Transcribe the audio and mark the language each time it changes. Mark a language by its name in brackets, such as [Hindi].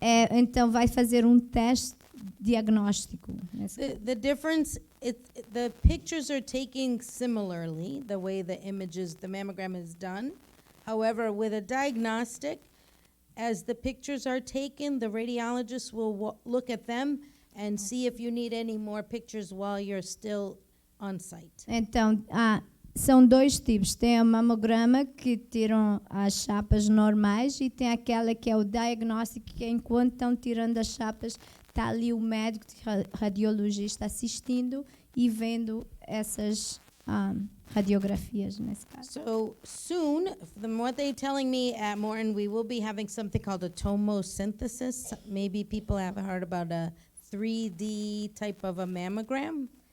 [Portuguese] Então vai fazer um teste diagnóstico. [English] The difference, the pictures are taken similarly, the way the mammogram is done. However, with a diagnostic, as the pictures are taken, the radiologist will look at them and see if you need any more pictures while you're still on site. [Portuguese] Então, são dois tipos. Tem a mamograma que tiram as chapas normais e tem aquela que é o diagnóstico, que enquanto estão tirando as chapas, está ali o médico radiologista assistindo e vendo essas radiografias nesse caso. [English] So soon, from what they're telling me at Morton, we will be having something called a tomosynthesis. Maybe people have heard about a 3D type of a mammogram.